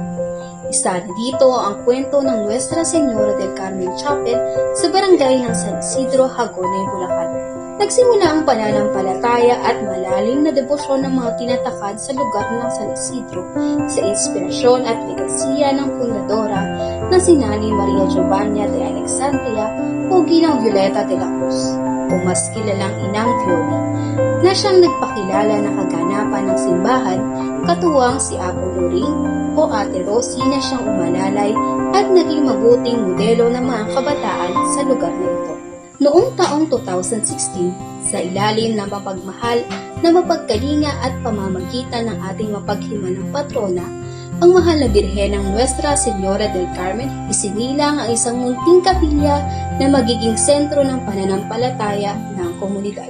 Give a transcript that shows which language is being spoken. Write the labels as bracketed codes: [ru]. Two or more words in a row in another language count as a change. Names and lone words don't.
[tl] Isa na dito ang kwento ng Nuestra Señora del Carmen Chapel sa barangay ng San Isidro, Hagonoy, Bulacan. Nagsimula ang pananampalataya at malalim na debosyon ng mga tinatakad sa lugar ng San Isidro sa inspirasyon at legasiya ng fundadora na si Nani Maria Giovanna de Alexandria o Ginang Violeta de la Cruz o mas kilalang Inang Violi, na siyang nagpakilala ng kaganapan ng simbahan katuwang si Apo Loring o Ate Rosie na siyang umalalay at naging mabuting modelo ng mga kabataan sa lugar na ito. Noong taong 2016, sa ilalim ng mapagmahal na mapagkalinga at pamamagitan ng ating mapaghimanang patrona, ang mahal na birhen ng Nuestra Señora del Carmen, isinilang ang isang munting kapilya na magiging sentro ng pananampalataya ng komunidad.